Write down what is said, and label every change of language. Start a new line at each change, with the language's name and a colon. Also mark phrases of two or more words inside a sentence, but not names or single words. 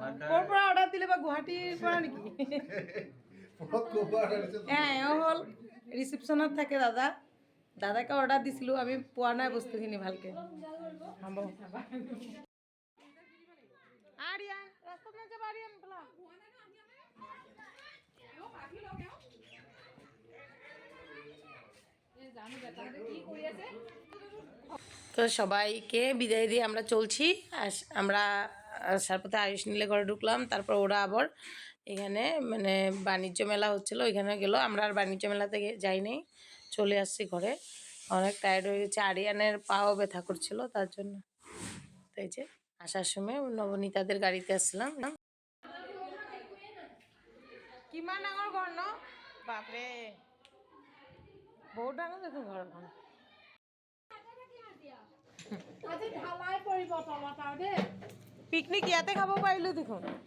Assamese: ক'ৰ পৰা অৰ্ডাৰ দিলে বা গুৱাহাটীৰ পৰা নেকি? পৰক ক'ৰ পৰা অৰ্ডাৰ দিছে এওঁ হ'ল ৰিচিপশ্যনত থাকে দাদা। দাদাকে অৰ্ডাৰ দিছিলোঁ, আমি পোৱা নাই বস্তুখিনি ভালকৈ। হ'ব আৰিয়ান ৰাস্তাত নাযাব আৰিয়ান বলা।
Bangla: তো সবাইকে বিদায় দিয়ে আমরা চলছি। আমরা আসার পথে আয়ুষ নীলে ঘরে ঢুকলাম, তারপর ওরা আবার এখানে মানে বাণিজ্য মেলা হচ্ছিলো ওইখানে গেল। আমরা আর বাণিজ্য মেলাতে যাইনি, চলে আসছি ঘরে। অনেক টায়ার্ড হয়ে গেছে, আরিয়ানের পাও ব্যথা করছিল তার জন্য। তাই যে আসার সময় নবনীতাদের গাড়িতে আসলাম।
Assamese: কিমান ডাঙৰ ঘৰ ন? বাপৰে বহুত ডাঙৰ দেখোন ঘৰখন। পিকনিক ইয়াতে খাব পাৰিলোঁ দেখোন।